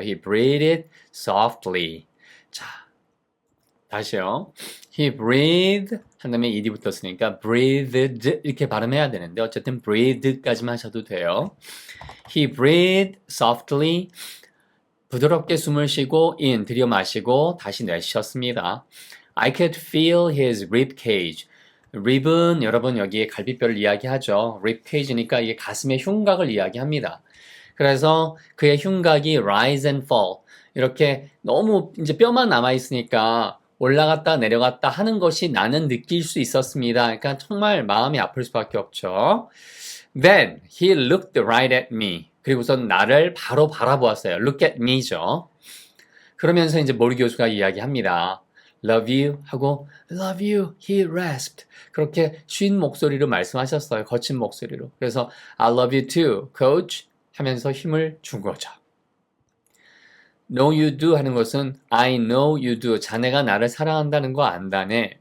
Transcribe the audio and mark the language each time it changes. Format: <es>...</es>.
<en>He breathed softly.</en> <ko>자, 다시요.</ko> <en>He breathed</en> <ko>한 다음에 ed이 붙었으니까 breathed 이렇게 발음해야 되는데 어쨌든 breathe까지만 하셔도 돼요.</ko> <en>He breathed softly.</en> <ko>부드럽게 숨을 쉬고 in 들여 마시고 다시 내쉬었습니다.</ko> <en>I could feel his rib cage.</en> <ko>rib은 여러분 여기에 갈비뼈를 이야기하죠. rib cage니까 이게 가슴의 흉곽을 이야기합니다. 그래서 그의 흉곽이</ko> <en>rise and fall.</en> <ko>이렇게 너무 이제 뼈만 남아 있으니까 올라갔다 내려갔다 하는 것이 나는 느낄 수 있었습니다. 그러니까 정말 마음이 아플 수밖에 없죠.</ko> <en>Then he looked right at me.</en> <ko>그리고선 나를 바로 바라보았어요.</ko> <en>Look at me죠.</en> <ko>그러면서 이제 모리 교수가 이야기합니다.</ko> <en>Love you</en> <ko>하고</ko> <en>Love you, he rasped.</en> <ko>그렇게 쉰 목소리로 말씀하셨어요. 거친 목소리로. 그래서</ko> <en>I love you too, coach</en> <ko>하면서 힘을 준 거죠.</ko> <en>No you do</en> <ko>하는 것은</ko> <en>I know you do.</en> <ko>자네가 나를 사랑한다는 거 안다네.</ko>